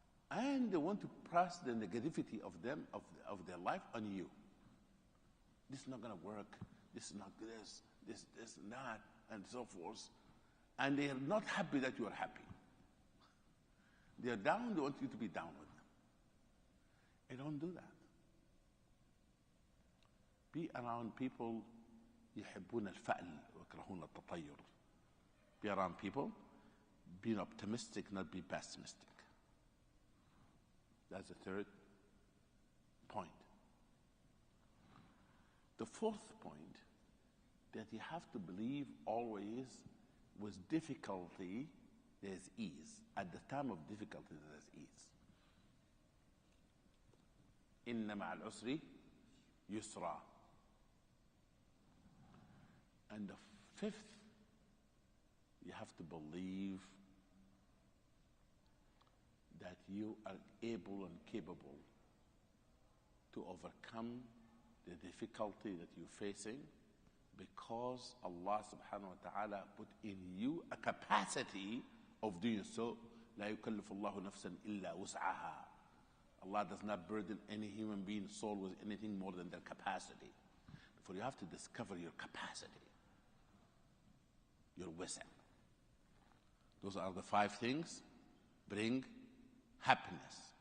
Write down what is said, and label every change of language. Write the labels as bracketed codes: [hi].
[en] And they want to press the negativity of them, of their life on you. This is not going to work. This is not this and that, and so forth. And they are not happy that you are happy. They are down, they want you to be down with them. And don't do that. Be around people [ar] يحبون الفأل ويكرهون التطير. [en] Be around people, being optimistic, not be pessimistic. That's the third point. The fourth point, that you have to believe always with difficulty there's ease. At the time of difficulty there's ease. [ar] إن مع العسر يسرا. [en] And the fifth, you have to believe that you are able and capable to overcome the difficulty that you're facing, because Allah subhanahu wa ta'ala put in you a capacity of doing so. [ar] لا يكلف الله نفسا إلا وسعها. [en] Allah does not burden any human being soul with anything more than their capacity. Therefore you have to discover your capacity, your wisdom. Those are the 5 things bring happiness.